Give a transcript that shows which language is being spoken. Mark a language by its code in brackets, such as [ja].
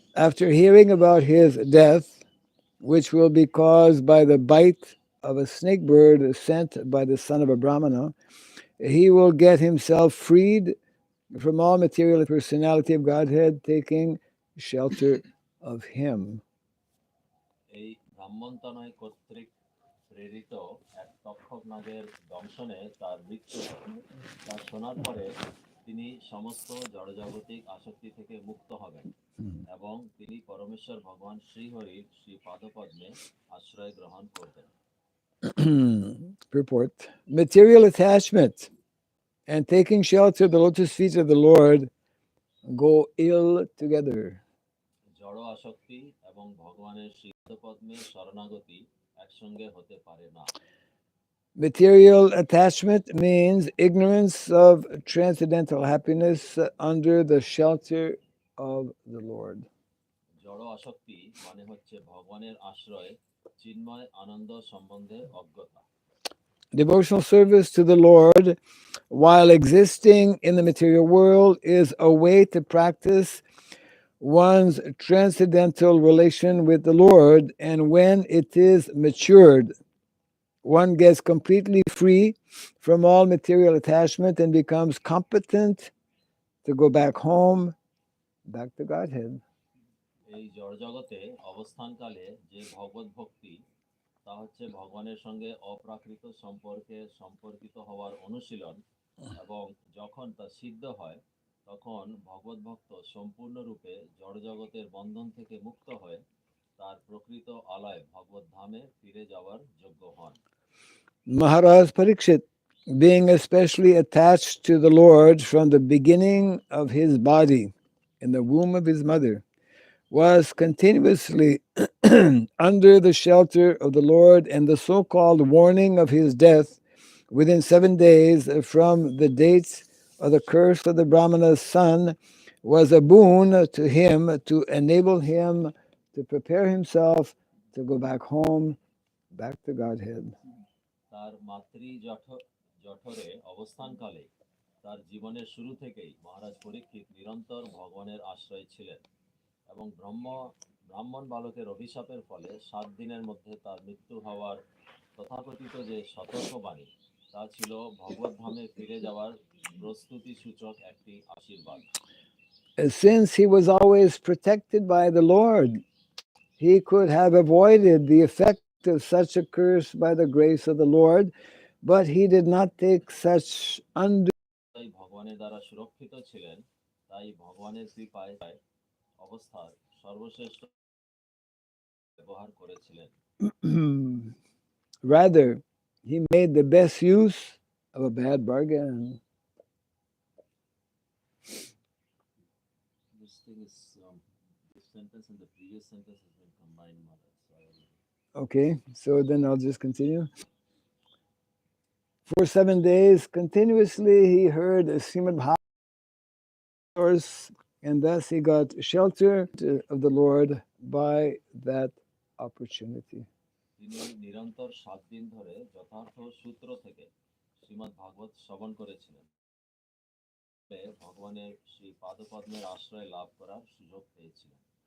[en] After hearing about his death, which will be caused by the bite of a snake bird sent by the son of a Brahmana, he will get himself freed from all material personality of Godhead, taking shelter of Him. [bn] এই ব্রাহ্মণতনয় কর্তৃক প্রেরিত এক তক্ষক নাগের দংশনে তার মৃত্যু হয়। তা শোনার পরে তিনি সমস্ত জড়জাগতিক আসক্তি থেকে মুক্ত হবেন এবং তিনি পরমেশ্বর ভগবান শ্রীহরির শ্রী পাদপদ্মে আশ্রয় গ্রহণ করবেন। [en] Purport. Material attachment and taking shelter of the lotus feet of the Lord go ill together. [bn] জড় আসক্তি এবং ভগবানের শ্রী পাদপদ্মে শরণাগতি একসঙ্গে হতে পারে না। [en] Material attachment means ignorance of transcendental happiness under the shelter of the Lord. [bn] জড় আসক্তি মানে হচ্ছে ভগবানের আশ্রয়ে চিন্ময় আনন্দ সম্বন্ধে অজ্ঞতা। [en] Devotional service to the Lord while existing in the material world is a way to practice one's transcendental relation with the Lord, and when it is matured, one gets completely free from all material attachment and becomes competent to go back home, back to Godhead. [bn] এই জড়জগতে অবস্থানকালে যে ভগবত ভক্তি তা হচ্ছে ভগবানের সঙ্গে অপ্রাকৃত সম্পর্কে সম্পর্কিত হওয়ার অনুশীলন, এবং যখন তা সিদ্ধ হয় তখন ভগবত ভক্ত সম্পূর্ণরূপে জড়জগতের বন্ধন থেকে মুক্ত হয়ে তার প্রকৃত আলয় ভগবত ধামে ফিরে যাওয়ার যোগ্য হন। [en] Maharāja Parīkṣit, being especially attached to the Lord from the beginning of his body in the womb of his mother, was continuously under the shelter of the Lord, and the so-called warning of his death within 7 days from the date of the curse of the Brahmana's son was a boon to him to enable him to prepare himself to go back home, back to Godhead. [bn] তার মাতৃ জঠরে অবস্থানকালে তার জীবনের শুরু থেকেই মহারাজ পরীক্ষিত নিরন্তর ভগবানের আশ্রয় ছিলেন, এবং ব্রাহ্মণ বালকের অভিশাপের ফলে 7 দিনের মধ্যে তার মৃত্যু হওয়ার তথাকথিত যে সতর্কবাণী তা ছিল ভগবত ধামে ফিরে যাওয়ার প্রস্তুতি সূচক একটি আশীর্বাদ। [en] Since he was always protected by the Lord, he could have avoided the effect of such a curse by the grace of the Lord, but he did not take such undue [bn] তাই ভগবানের দ্বারা সুরক্ষিত ছিলেন, তাই ভগবানের কৃপায় অবস্থার সর্বশ্রেষ্ঠ ব্যবহার করেছিলেন। [en] Rather, he made the best use of a bad bargain. This thing is this sentence and the previous sentence has been combined, Mother. Okay, so then I'll just continue. For 7 days continuously he heard Srimad Bhagavatam, and thus he got shelter of the Lord by that opportunity. [bn] তিনি নিরন্তর 7 দিন ধরে যথার্থ সূত্র থেকে শ্রীমদ্ ভাগবত শ্রবণ করেছিলেন, ভগবানের শ্রী পাদপদ্মের আশ্রয় লাভ করার সুযোগ পেয়েছিলেন।